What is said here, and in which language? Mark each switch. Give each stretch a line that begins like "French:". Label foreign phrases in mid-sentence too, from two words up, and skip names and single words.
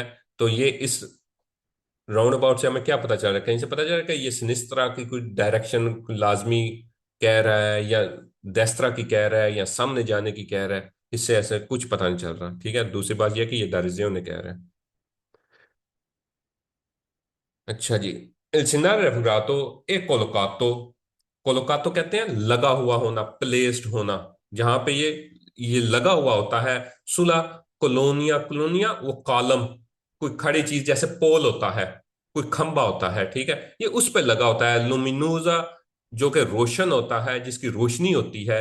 Hindi: तो ये इस
English: round about
Hindi: से हमें क्या पता चल रहा है? कहीं से पता चल रहा है कि ये सिनिस्त्रा की कोई डायरेक्शन लाजमी कह रहा है, या देस्त्रा की कह रहा है, या सामने जाने की कह रहा है, इससे ऐसे कुछ पता नहीं चल रहा, ठीक है। दूसरी बात यह कि ये दारिजियों ने कह रहा है। अच्छा जी,
Italian: il segnale raffigurato e collocato,
Hindi: कोलोकातो कहते हैं लगा हुआ होना, प्लेस्ड होना, जहां पे ये लगा हुआ होता है।
Italian: sulla colonnina,
Hindi: कोलोनिया वो कॉलम, कोई खड़ी चीज जैसे पोल होता है, कोई खंबा होता है, ठीक है, ये उस पे लगा होता है। लुमिनोजा, जो कि रोशन होता है, जिसकी रोशनी होती है।